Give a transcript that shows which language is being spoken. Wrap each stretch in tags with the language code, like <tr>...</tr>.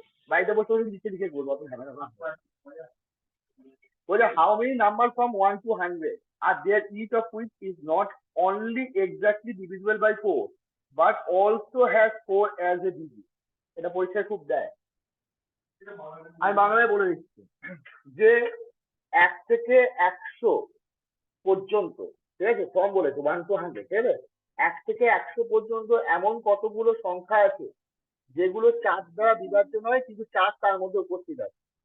<bn>বাড়িতে বসে বসে লিখে লিখে করবো, অত ঝামেলা না। বলে</bn> <en>how many numbers from 1 to 100 are there, each of which is not only exactly divisible by 4 but also has 4 as a digit?</en> <bn>এটা পরীক্ষায় খুব দেয়। আমি বাংলায় বলে দিচ্ছি যে 1 থেকে 100 পর্যন্ত, ঠিক আছে, ফর্ম বলেছে</bn> <en>1 to 100,</en> <bn>ঠিক আছে। 1 থেকে 100 পর্যন্ত এমন কতগুলো সংখ্যা আছে যেগুলো 4 দ্বারা বিভাজ্য নয় কিন্তু 4 তার মধ্যে উপস্থিত আছে।</bn>